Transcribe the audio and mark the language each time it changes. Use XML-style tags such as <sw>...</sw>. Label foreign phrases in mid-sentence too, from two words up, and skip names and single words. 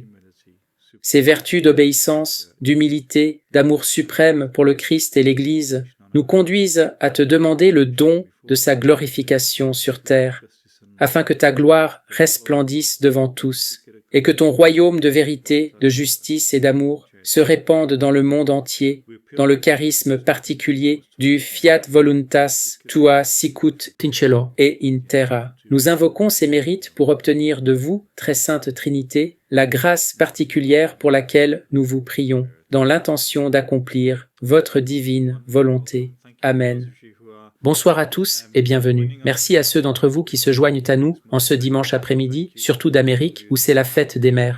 <fr>Ces vertus d'obéissance, d'humilité, d'amour suprême pour le Christ et l'Église nous conduisent à te demander le don de sa glorification sur terre, afin que ta gloire resplendisse devant tous, et que ton royaume de vérité, de justice et d'amour se répande dans le monde entier, dans le charisme particulier du</fr> <la>Fiat Voluntas Tua Sicut in cielo et in terra.</la> <fr>Nous invoquons ces mérites pour obtenir de vous, très sainte Trinité, la grâce particulière pour laquelle nous vous prions, dans l'intention d'accomplir votre divine volonté. Amen. Bonsoir à tous et bienvenue. Merci à ceux d'entre vous qui se joignent à nous en ce dimanche après-midi, surtout d'Amérique, où c'est la fête des mères.</fr>